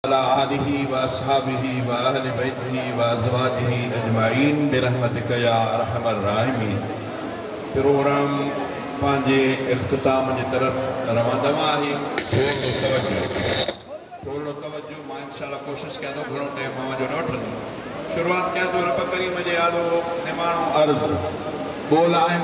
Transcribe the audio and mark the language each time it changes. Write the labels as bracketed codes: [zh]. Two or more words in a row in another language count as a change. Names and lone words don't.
[ar] على آله وأصحابه وأهل بيته وأزواجه أجمعين برحمتك يا أرحم الراحمين. [sd] प्रोग्राम पंहिंजे इख्तिताम जी तरफ़ रवंदो आहे। थोरो तवज्जो मां इंशाअल्लाह कोशिशि कयां थो, घणो टाइम मां जो न वठंदुमि। शुरूआत कयां थो रब करीम जे आलो निमाणो अर्ज़ बोल आहिनि।